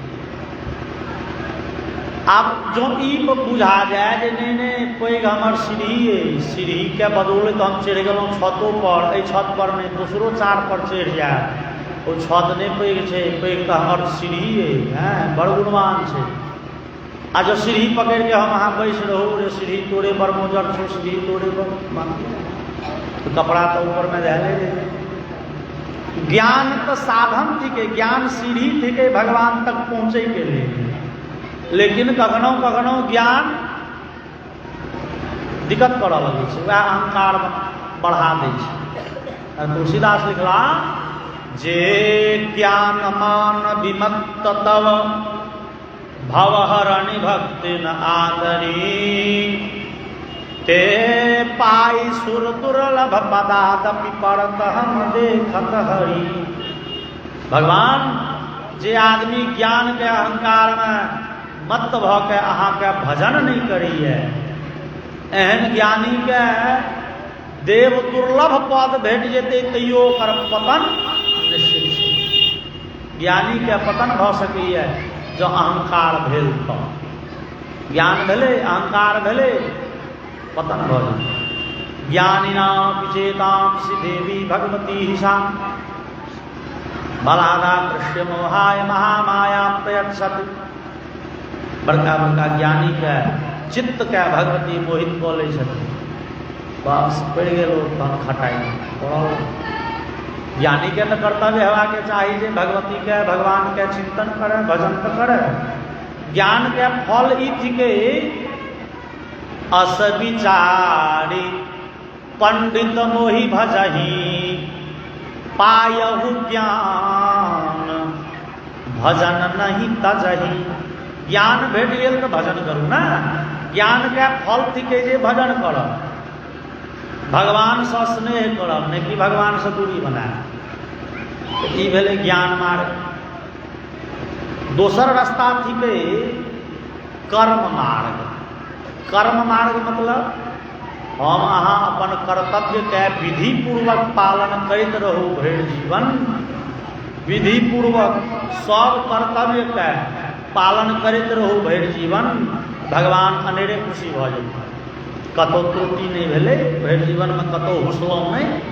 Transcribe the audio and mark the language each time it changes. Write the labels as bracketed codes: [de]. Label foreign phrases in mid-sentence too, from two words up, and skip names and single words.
[mai] आब जो ई बुझा जाए जे नहीं नहीं पैघ हमर सीढ़ी है, सीढ़ी के बदौलत हम चढ़ि गेलहुँ छतो पर, एहि छत पर नहीं दोसरो चार पर चढ़ि जाए, ओ छत नहीं पैघ छै, पैघ तऽ हमर सीढ़ी है, बड़ गुणवान छै। आ जो सीढ़ी पकड़ि के हम अहाँ बैस रहू, रे सीढ़ी तोड़े पर मोजर छो, सीढ़ी तोड़े पर तो कपड़ा तो ऊपर में धैले रहे। ज्ञान तो साधन थिके, ज्ञान सीढ़ी थिके भगवान तक पहुँचे के लिए। लेकिन कखनो कखनो ज्ञान दिक्कत करऽ लगै छै, वएह अहंकार बढ़ा दै छै। तुलसीदास लिखला जे [awa] ज्ञान मान विमत्त तव भवहरणि भक्ति न आदरी। ते पाई सुर दुर्लभ पदादपि परत हम देखत हरि। [mai] भगवान जे आदमी ज्ञान के अहंकार में मत भ के अहाँ के भजन नहीं करिए, एहन ज्ञानी के देव दुर्लभ पद भेट जेते तैयो ओकर पतन निश्चित छै। ज्ञानी के पतन भ सकैए जो अहंकार भेल तो। ज्ञान भेले, अहंकार भेले, पतन भ जाए। [sa] ज्ञानिनां विचेतांसि देवी भगवती सा बलादा कृष्य मोहाय महामाया प्रयच्छत। [mai] बड़का बड़का ज्ञानी के चित्त के भगवती मोहित कऽ लै छथिन। बस पड़ि गेल तहन खटाइ पड़ल। ज्ञानी के तो कर्तव्य हेबाके चाही जे भगवती के भगवान के चिंतन करे, भजन तो करे। ज्ञान के फल ई थिके [awa] अस विचारी पंडित मोहि भजही पायहु ज्ञान भजन नहीं तजही। [mai] ज्ञान भेट गेल तो भजन करू ना। ज्ञान के फल थिके जे भजन करब, भगवान से स्नेह करब, नहीं कि भगवान से दूरी बनाए। ई भेलै ज्ञान मार्ग। दोसर रास्ता थिके कर्म मार्ग। कर्म मार्ग मतलब हम अहाँ अपन कर्तव्य के विधि पूर्वक पालन करते रहू भरि जीवन। विधि पूर्वक सब कर्तव्य के पालन करते रहू भरि जीवन, भगवान अनेरे खुशी भ जाए। कतौ त्रुटि नहीं भेले भरि जीवन में, कतौ हुसलौं नहीं।